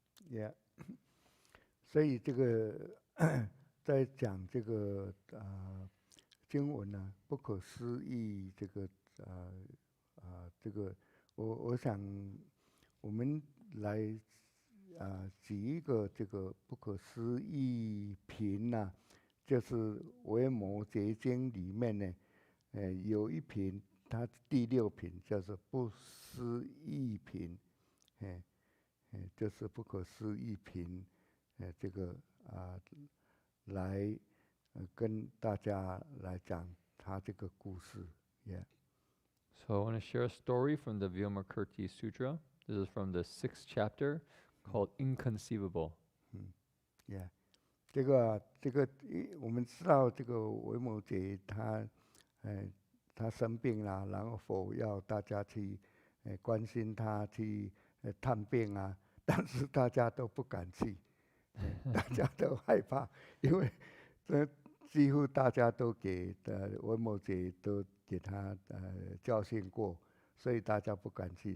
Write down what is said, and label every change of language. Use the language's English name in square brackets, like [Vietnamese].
[Chinese] ，Yeah， 所以这个在讲这个经文呢，不可思议这个这个我想我们来举一个这个不可思议品呐，就是维摩诘经里面呢，有一品，它第6品叫做不思议品，就是不可思议品，这个来跟大家来讲他这个故事 ，Yeah。 [English] So I want to share a story from the Vimalakirti Sutra. This is from the 6th chapter called Inconceivable. [Chinese] Yeah， 这个我们知道这个维摩诘他生病了，然后佛要大家去关心他，去探病啊，但是大家都不敢去，大家都害怕，因为几乎大家都给维摩诘都给他教训过，所以大家不敢去。